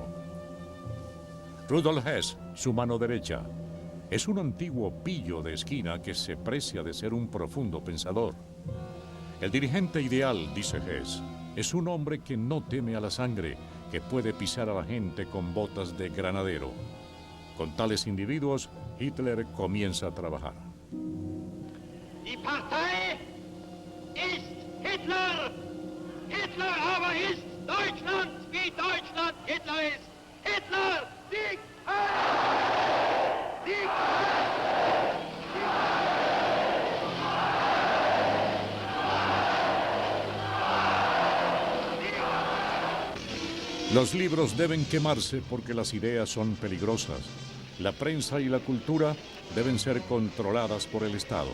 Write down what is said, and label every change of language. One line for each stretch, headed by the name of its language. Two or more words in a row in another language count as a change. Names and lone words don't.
Spanish: Rudolf Hess, su mano derecha, es un antiguo pillo de esquina que se precia de ser un profundo pensador. El dirigente ideal, dice Hess, es un hombre que no teme a la sangre, que puede pisar a la gente con botas de granadero. Con tales individuos, Hitler comienza a trabajar.
German: Die Partei ist Hitler! Hitler aber ist Deutschland, wie Deutschland Hitler ist! Hitler siegt! Siegt!
Spanish: Los libros deben quemarse porque las ideas son peligrosas. La prensa y la cultura deben ser controladas por el Estado.